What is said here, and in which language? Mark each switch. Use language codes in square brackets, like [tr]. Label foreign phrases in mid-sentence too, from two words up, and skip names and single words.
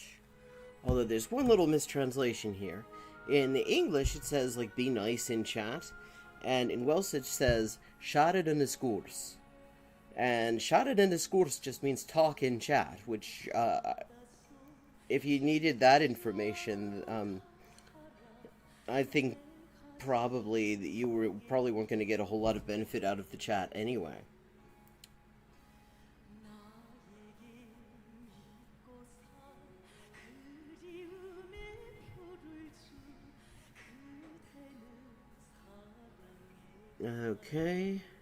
[en] Although there's one little mistranslation here. In English it says, like, be nice in chat. And in Welsh it says, [cy] siarad yn y sgwrs. [en] And [cy] siarad yn y sgwrs [en] just means talk in chat, which, if you needed that information, I think probably that you weren't going to get a whole lot of benefit out of the chat anyway. Okay.